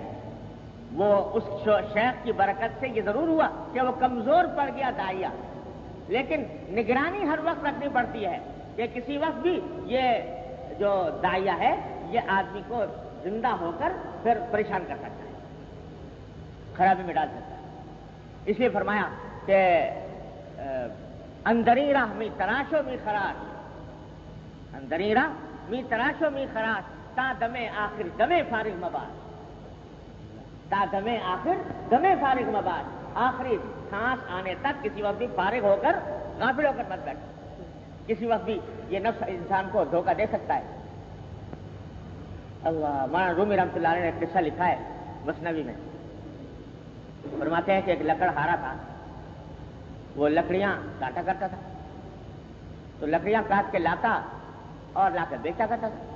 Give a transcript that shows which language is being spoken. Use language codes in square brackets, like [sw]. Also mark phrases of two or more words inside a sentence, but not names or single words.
[ur] وہ اس شیخ کی برکت سے یہ ضرور ہوا کہ وہ کمزور پڑ گیا داعیہ، لیکن نگرانی ہر وقت رکھنی پڑتی ہے کہ کسی وقت بھی یہ جو داعیہ ہے یہ آدمی کو زندہ ہو کر پھر پریشان کر سکتا ہے، خرابی میں ڈال سکتا ہے. اس لیے فرمایا کہ [fa] اندری راہ می تراشو می خراش، اندری راہ می تراشو می خراش، تا دمے آخر دمے فارغ مباش، تا دمے آخر دمے فارغ مباش. [ur] آخری سانس آنے تک کسی وقت بھی فارغ ہو کر غافل ہو کر مت بیٹھ. کسی وقت بھی یہ نفس انسان کو دھوکہ دے سکتا ہے. اللہ مولانا رومی [ar] رحمۃ اللہ علیہ [ur] نے ایک قصہ لکھا ہے مثنوی میں. فرماتے ہیں کہ ایک لکڑہارا تھا، وہ لکڑیاں کاٹا کرتا تھا، تو لکڑیاں کاٹ کے لاتا اور لا کر بیچا کرتا تھا.